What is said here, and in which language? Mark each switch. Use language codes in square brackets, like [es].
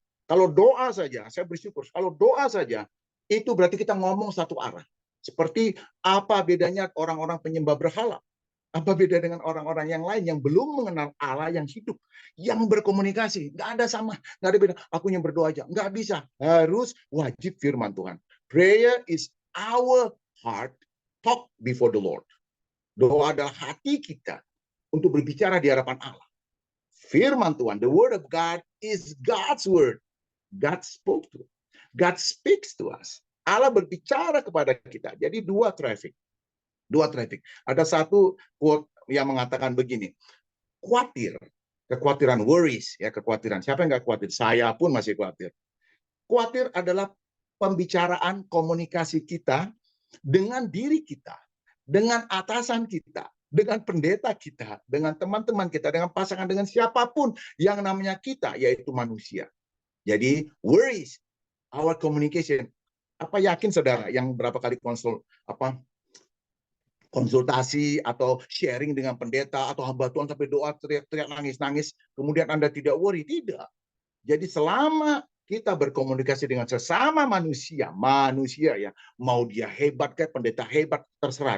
[id] Kalau doa saja, saya bersyukur. Kalau doa saja, itu berarti kita ngomong satu arah. Seperti apa bedanya orang-orang penyembah berhala? Apa beda dengan orang-orang yang lain yang belum mengenal Allah yang hidup, yang berkomunikasi? Nggak ada sama, nggak ada beda. Aku yang berdoa aja, nggak bisa. Harus wajib firman Tuhan. [en] Prayer is our heart talk before the Lord. [id] Doa adalah hati kita untuk berbicara di hadapan Allah. Firman Tuhan, [en] the word of God is God's word. God spoke to us. God speaks to us. [id] Allah berbicara kepada kita. Jadi dua traffic. Ada satu quote yang mengatakan begini. Kekhawatiran worries, ya kekhawatiran. Siapa yang nggak khawatir? Saya pun masih khawatir. Khawatir adalah pembicaraan komunikasi kita dengan diri kita, dengan atasan kita, dengan pendeta kita, dengan teman-teman kita, dengan pasangan, dengan siapapun yang namanya kita, yaitu manusia. Jadi [en] worries, our communication. [id] Apa yakin saudara yang berapa kali konsultasi atau sharing dengan pendeta atau hamba Tuhan sampai doa teriak-teriak nangis-nangis, kemudian Anda tidak worry? Tidak. Jadi selama kita berkomunikasi dengan sesama manusia ya, mau dia hebat kayak pendeta hebat, terserah.